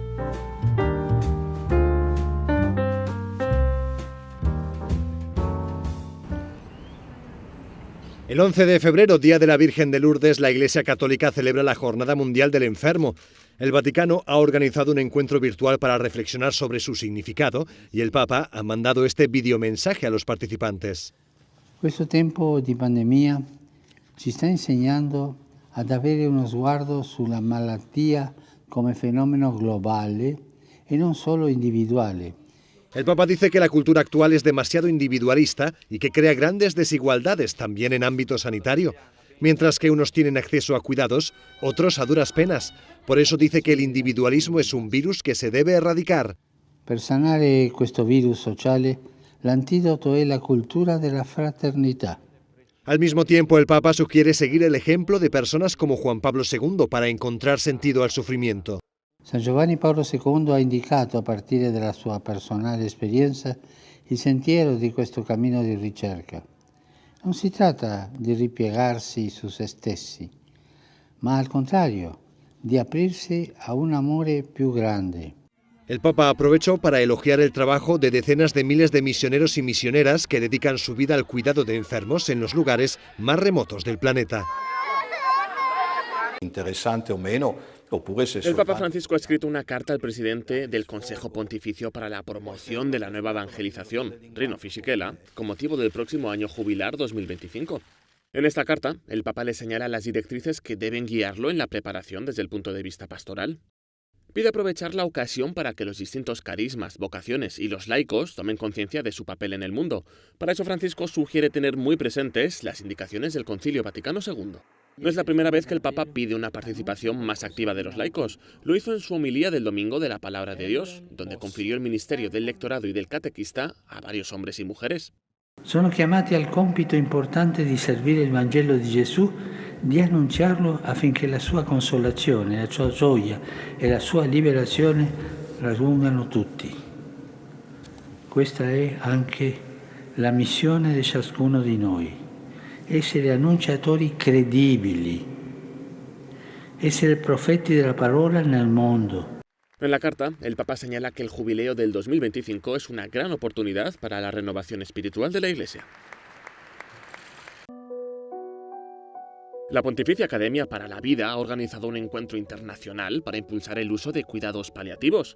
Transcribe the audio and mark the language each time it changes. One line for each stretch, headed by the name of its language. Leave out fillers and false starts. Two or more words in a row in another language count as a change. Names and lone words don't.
Spanish: El 11 de febrero, Día de la Virgen de Lourdes, la Iglesia Católica celebra la Jornada Mundial del Enfermo. El Vaticano ha organizado un encuentro virtual para reflexionar sobre su significado y el Papa ha mandado este videomensaje a los participantes.
Italian: Questo tempo di pandemia ci sta insegnando ad avere uno sguardo sulla malattia come fenomeno globale e non solo individuale,
Spanish: El Papa dice que la cultura actual es demasiado individualista y que crea grandes desigualdades también en ámbito sanitario. Mientras que unos tienen acceso a cuidados, otros a duras penas. Por eso dice que el individualismo es un virus que se debe erradicar.
Italian: Per sanare questo virus sociale, l'antidoto è la cultura della fraternità.
Spanish: Al mismo tiempo, el Papa sugiere seguir el ejemplo de personas como Juan Pablo II para encontrar sentido al sufrimiento.
Italian: San Giovanni Paolo II ha indicato, a partire dalla sua personale esperienza, il sentiero di questo cammino di ricerca. Non si tratta di ripiegarsi su se stessi, ma al contrario, di aprirsi a un amore più grande.
Spanish: El Papa aprovechó para elogiar el trabajo de decenas de miles de misioneros y misioneras que dedican su vida al cuidado de enfermos en los lugares más remotos del planeta.
Italian: Interesante o meno, oppure se
Spanish: El Papa Francisco ha escrito una carta al presidente del Consejo Pontificio para la Promoción de la Nueva Evangelización, Rino Fisichella, con motivo del próximo año jubilar 2025. En esta carta, el Papa le señala las directrices que deben guiarlo en la preparación desde el punto de vista pastoral. Pide aprovechar la ocasión para que los distintos carismas, vocaciones y los laicos tomen conciencia de su papel en el mundo. Para eso Francisco sugiere tener muy presentes las indicaciones del Concilio Vaticano II. No es la primera vez que el Papa pide una participación más activa de los laicos. Lo hizo en su homilía del Domingo de la Palabra de Dios, donde confirió el ministerio del lectorado y del catequista a varios hombres y mujeres.
Italian: Sono chiamati al compito importante di servire il Vangelo di Gesù, di annunciarlo affinché la sua consolazione, la sua gioia e la sua liberazione raggiungano tutti. Questa è anche la missione di ciascuno di noi, essere annunciatori credibili, essere profeti della parola nel mondo.
Spanish: En la carta, el Papa señala que el jubileo del 2025 es una gran oportunidad para la renovación espiritual de la Iglesia. La Pontificia Academia para la Vida ha organizado un encuentro internacional para impulsar el uso de cuidados paliativos.